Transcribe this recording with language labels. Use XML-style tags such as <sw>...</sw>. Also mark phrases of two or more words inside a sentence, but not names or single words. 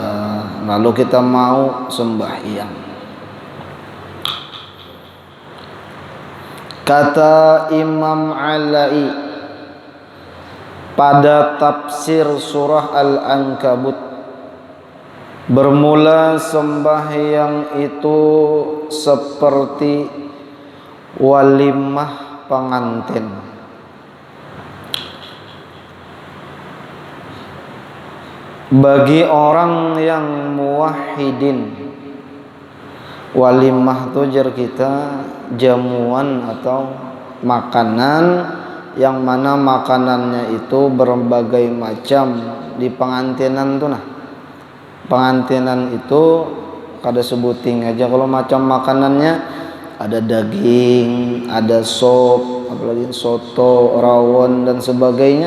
<bjn>Lalu kita mau sembahyang. Kata Imam Alai pada tafsir surah Al-Ankabut, bermula sembahyang itu seperti walimah pengantin. Bagi orang yang muwahhidin, walimah itu jar kita jamuan atau makanan yang mana makanannya itu berbagai macam di pengantinan tuh. Nah, pengantinan itu kada sebuting aja kalau macam makanannya, ada daging, ada sop, apalagi soto, rawon dan sebagainya.</bjn>